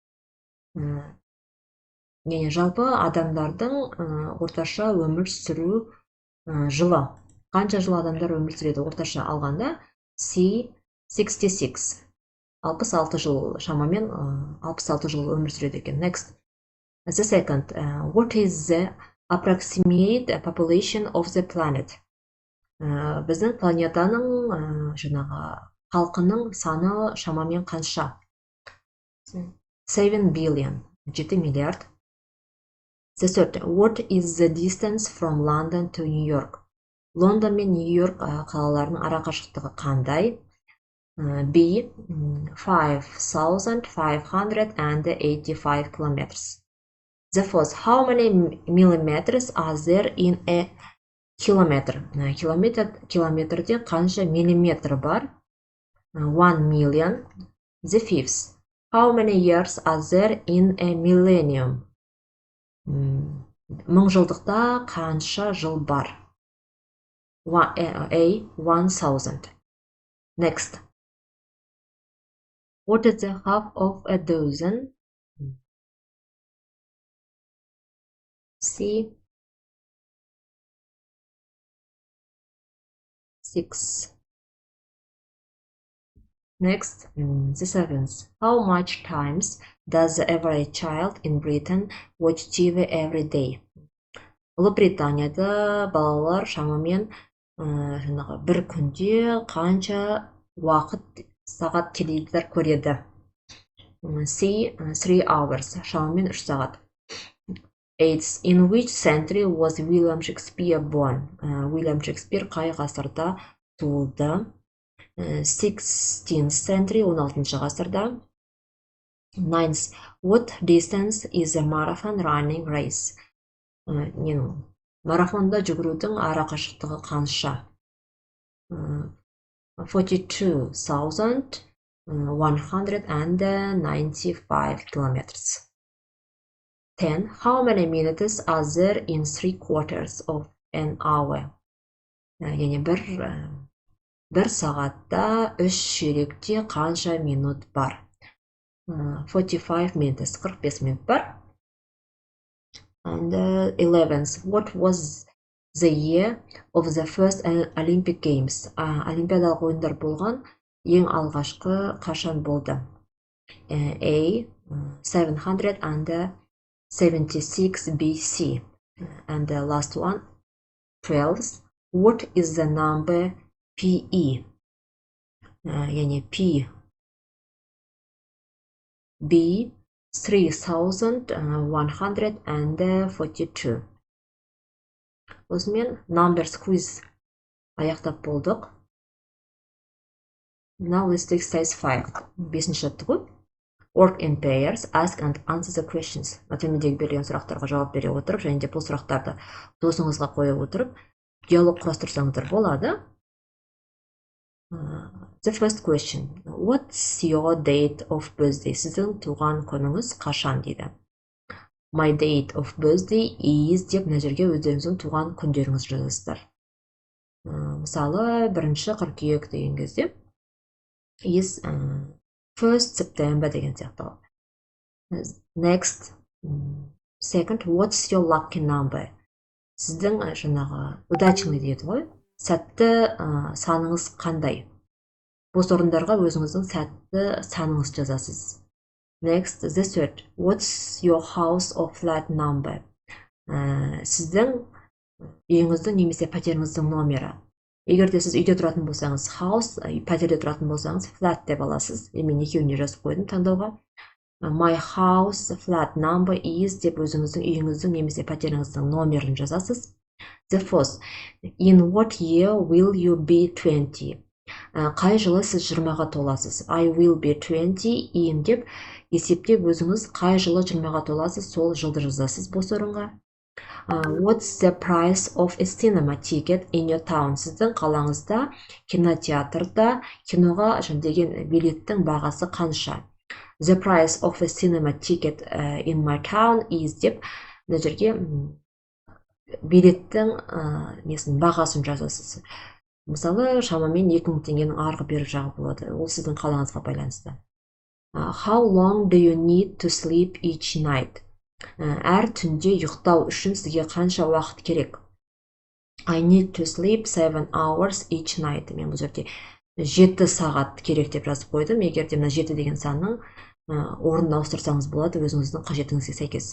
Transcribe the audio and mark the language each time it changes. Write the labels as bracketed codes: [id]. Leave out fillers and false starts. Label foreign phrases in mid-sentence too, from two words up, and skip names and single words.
[kk] Яғни жалпы адамдардың орташа өмір сүру жылы. Қанша жыл адамдар өмір сүреді орташа алғанда? C 66. 66 жыл, шамамен 66 жыл өмір сүреді екен. [en] Next. The second, what is the approximate population of the planet? [kk] Біздің планетаның халқының саны шамамен қанша? [en] 7 billion, 7 миллиард. The third, what is the distance from London to New York? [kk] Лондон мен Нью-Йорк қалаларының арақашықтығы қандай? [en] B 5,585 kilometers. The fourth, how many millimeters are there in a kilometer? [kk] Километрде қанша миллиметр бар? [en] 1 million. The fifth, how many years are there in a millennium? [kk] Мыңжылдықта қанша жыл бар? [en] A 1000. Next. What is the half of a dozen? C 6. Next, the seventh. How much times does the average child in Britain watch TV every day? [kk] Ұлыбританияда балалар шамамен бір күнде қанша уақыт сағат теледидар көреді? C 3 hours, шамамен 3 сағат. [en] 8. In which century was William Shakespeare born? [kk] William Shakespeare қай ғасырда туылды? [en] 16th century, [kk] 16-шы ғасырда. [en] 9th. What distance is a marathon running race? [kk] Марафонда жүгірудің арақашықтығы қанша? [en] 42,195 kilometers. 10. How many minutes are there in 3/4 of an hour? [kk] Яғни бір сағатта 3 ширекте қанша минут бар? 45 minutes, 45 минут бар. [en] And 11th, what was the year of the first Olympic Games? [kk] Олимпиадалық ойындар болған ең алғашқы қашан болды? [en] A 776 BC. And the last one, 12th, what is the number PE? [kk] Yani P B 3142. Осымен [en] numbers quiz [kk] аяқтап болдық. [en] Now let's take exercise 5. [kk] 5-ші жаттығу. [en] Work in pairs, ask and answer the questions. [kk] Төмендегі берілген сұрақтарға жауап бере отырып, және де бұл сұрақтарды досыңызға қойып отырып, диалог құрастырсаңыздар болады. [en] The first question. What's your date of birthday? [kk] Сіздің туған күніңіз қашан дейді? [en] My date of birthday is [kk] деп мына жерге өздеріңіздің туған күндеріңіз жазасыздар. Мысалы, 1 қыркүйек деген кезде [en] is 1st September [kk] деген сияқты. [en] Next. Second, what's your lucky number? [kk] Сіздің удачный дейді ғой. Сәтті саныңыз қандай? Бос орындарға өзіңіздің сәтті саныңыз жазасыз. [en] Next, the third. What's your house or flat number? [kk] Сіздің үйіңіздің немесе пәтеріңіздің номері. Егер де сіз үйде тұратын болсаңыз, house, пәтерде тұратын болсаңыз, flat деп аласыз. Мен екеуіне жазып қойдым таңдауға. [en] My house flat number is [kk] деп өзіңіздің үйіңіздің немесе пәтеріңіздің номерін жазасыз. [en] The fourth. In what year will you be 20? [kk] Қай жылы сіз 20-ға толасыз? [en] I will be 20 in [kk] деп есептеп өзіңіз қай жылы 20-ға толасыз, сол жылды жазасыз бос орынға. [en] What's the price of a cinema ticket in your town? [kk] Сіздің қалаңызда кинотеатрда киноға деген билеттің бағасы қанша? [en] The price of a cinema ticket in my town is [kk] деп мына жерге билеттің бағасын жазасыз. Мысалы, шамамен 2000 теңгенің арғы бергі жағы болады. Ол сіздің қалаңызға байланысты. [en] How long do you need to sleep each night? [kk] Әр түнде ұйықтау үшін сізге қанша уақыт керек? [en] I need to sleep 7 hours each night. [kk] Мен бұл жерде 7 сағат керек деп жазып қойдым. Егер де мына 7 деген санның орнын ауыстырсаңыз болады, өзіңіздің қажетіңізге сәйкес.